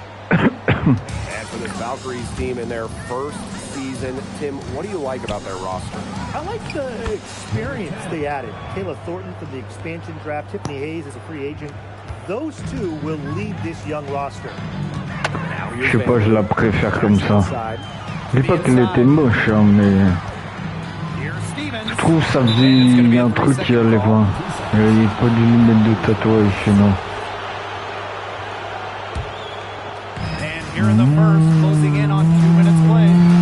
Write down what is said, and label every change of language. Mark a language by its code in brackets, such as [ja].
[en] And for this Valkyries team in their first season, Tim, what do you like about their roster? I like the experience they added. Kayla Thornton from the expansion draft, Tiffany Hayes as a free agent. Those two will lead this young roster. [fr] Je sais pas, je la préfère comme ça. Je dis pas qu'elle était moche, hein, mais je trouve que ça faisait un truc qui allait voir. Il n'y a pas dû lui mettre de tatouage sinon. [en] here in the first, closing in on 2 minutes played.